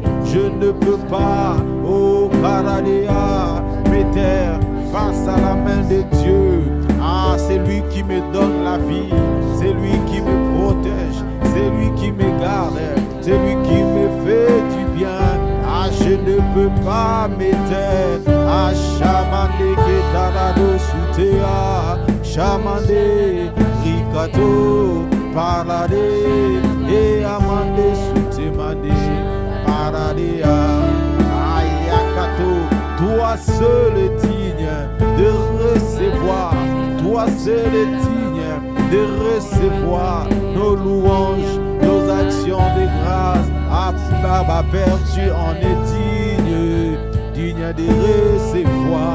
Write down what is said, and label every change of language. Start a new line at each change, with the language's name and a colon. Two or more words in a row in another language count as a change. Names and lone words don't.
French: Je ne peux pas, oh paradéa, me taire face à la main de Dieu. Ah, c'est lui qui me donne la vie. C'est lui qui me protège. C'est lui qui me garde. C'est lui qui me fait du bien. Ah, je ne peux pas me taire. Ah, Shamande Ketarado Sutea, Shamande Rikato, Parade, et Amande Sutemande, Paradea, Ayakato. Toi seul est digne de recevoir, toi seul est digne de recevoir nos louanges, nos actions de grâce. Ah, Baba Père, tu en es digne de recevoir.